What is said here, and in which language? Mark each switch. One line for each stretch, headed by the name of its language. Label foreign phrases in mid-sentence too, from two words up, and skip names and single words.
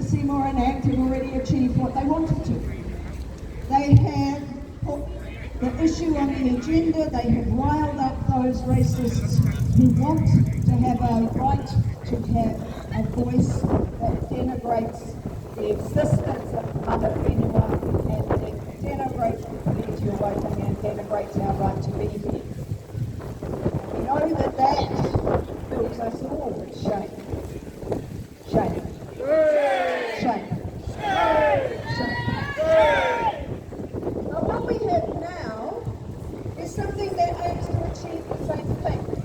English: Seymour and ACT have already achieved what they wanted to. They have put the issue on the agenda, they have riled up those racists who want to have a right to have a voice that denigrates the existence of
Māori: mana whenua
English: and that denigrates the Reti o Waitangi and denigrates our right to be here. We know that fills us all with shame. Shame. Shame. Now what we have now is something that aims to achieve the same thing.